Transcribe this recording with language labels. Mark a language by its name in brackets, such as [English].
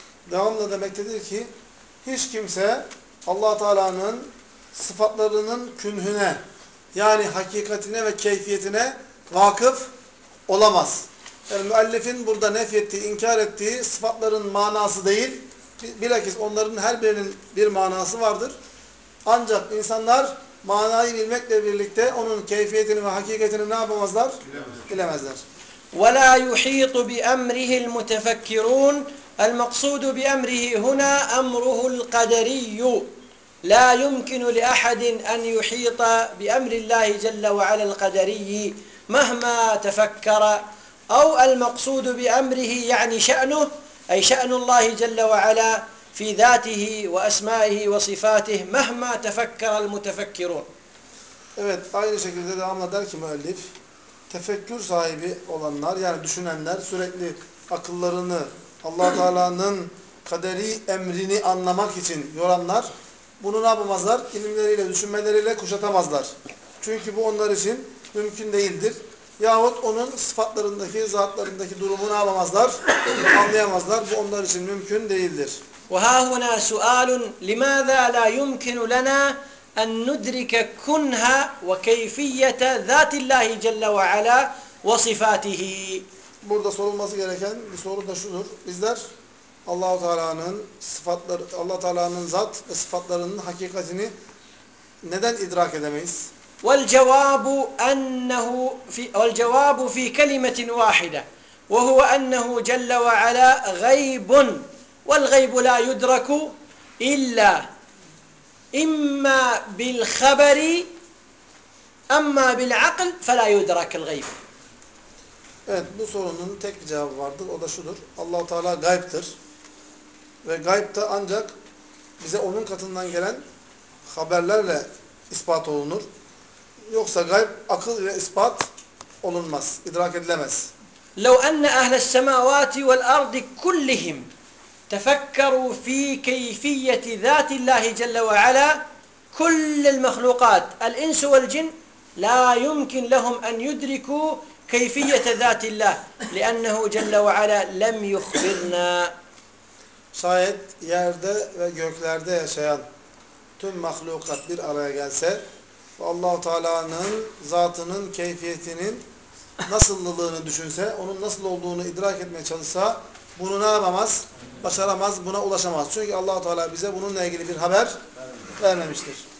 [Turkish] Devamlı demektedir ki hiç kimse Allah Teala'nın sıfatlarının künhüne yani hakikatine ve keyfiyetine vakıf olamaz. Yani müellifin burada nefyettiği, inkar ettiği sıfatların manası değil. Bilakis onların her birinin bir manası vardır. Ancak insanlar manayı bilmekle birlikte onun keyfiyetini ve hakikatini ne yapamazlar? Bilemezler. [Arabic] وَلَا يُحِيطُ بِأَمْرِهِ الْمُتَفَكِّرُونَ الْمَقْصُودُ بِأَمْرِهِ هُنَا أَمْرُهُ الْقَدَرِيُّ لَا يُمْكِنُ لِأَحَدٍ أَنْ يُحِيطَ بِأَمْرِ اللّٰهِ جَلَّ وَعَلَى الْقَدَرِيِّ مَهْمَا تَفَكَّرَ أَوْ الْمَقْصُودُ بِأَمْرِهِ يَعْنِي شَأْنُهُ أي شأن الله جل وعلا في ذاته وأسمائه وصفاته مهما تفكر المتفكرون. [Turkish] Evet, aynı şekilde devam eder ki müellif, tefekkür sahibi olanlar yani düşünenler sürekli akıllarını Allah-u Teala'nın kaderi emrini anlamak için yoranlar bunu ne yapamazlar? İlimleriyle, düşünmeleriyle kuşatamazlar. Çünkü bu onlar için mümkün değildir. Yahut onun sıfatlarındaki, zatlarındaki durumunu alamazlar, anlayamazlar. Bu onlar için mümkün değildir. [Arabic] وَهَاهُنَا سُؤَالٌ لِمَاذَا لَا يُمْكِنُ لَنَا أَنْ نُدْرِكَ كُنْهَا وَكَيْفِيَّةَ ذَاتِ اللّٰهِ جَلَّ وَعَلَى وَصِفَاتِهِ. [Turkish] Burada sorulması gereken bir soru da şudur. Bizler Allah-u Teala'nın sıfatları, Allah-u Teala'nın zat ve sıfatlarının hakikatini neden idrak edemeyiz? [Arabic] والجواب انه في والجواب في كلمه واحده وهو انه جل وعلا غيب والغيب لا يدرك الا اما بالخبر اما بالعقل فلا يدرك الغيب. [Turkish] Evet, bu sorunun tek bir cevabı vardır, o da şudur: Allah Teala gayiptir ve gayb da ancak bize onun katından gelen haberlerle ispat olunur. Yoksa gayb akıl ile ispat olunmaz, idrak edilemez. [Arabic] لو أن أهل السماوات والأرض كلهم تفكروا في كيفية ذات الله جل وعلا كل المخلوقات الإنس والجن لا يمكن لهم أن يدركوا كيفية ذات الله لأنه جل وعلا لم يخبرنا. [Turkish] Şayet yerde ve göklerde yaşayan tüm mahlukat bir araya gelse ve Allah-u Teala'nın zatının, keyfiyetinin nasıllılığını düşünse, onun nasıl olduğunu idrak etmeye çalışsa, bunu ne yapamaz? Başaramaz, buna ulaşamaz. Çünkü Allah-u Teala bize bununla ilgili bir haber vermemiştir.